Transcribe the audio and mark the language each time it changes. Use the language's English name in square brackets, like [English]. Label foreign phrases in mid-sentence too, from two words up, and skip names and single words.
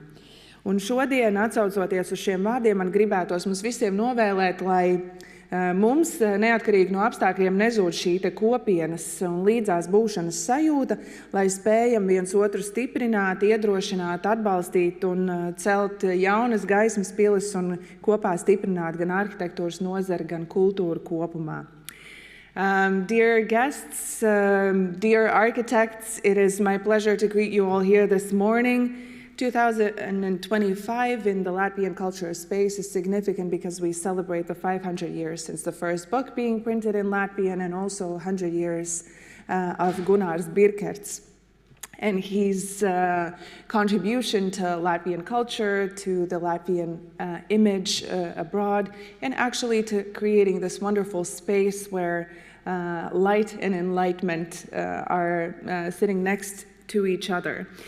[Latvian] Un šodien, atsaucoties uz šiem vārdiem, man gribētos mums visiem novēlēt, lai mums, neatkarīgi no apstākļiem, nezūd šī kopienas un līdzās būšanas sajūta, lai spējam viens otru stiprināt, iedrošināt, atbalstīt un celt jaunas gaismas pilis un kopā stiprināt gan arhitektūras nozari, gan kultūru kopumā. [English] Dear guests, dear architects, it is my pleasure to greet you all here this morning. 2025 in the Latvian cultural space is significant because we celebrate the 500 years since the first book being printed in Latvian, and also 100 years of Gunnar Birkerts and his contribution to Latvian culture, to the Latvian image abroad, and actually to creating this wonderful space where light and enlightenment are sitting next to each other.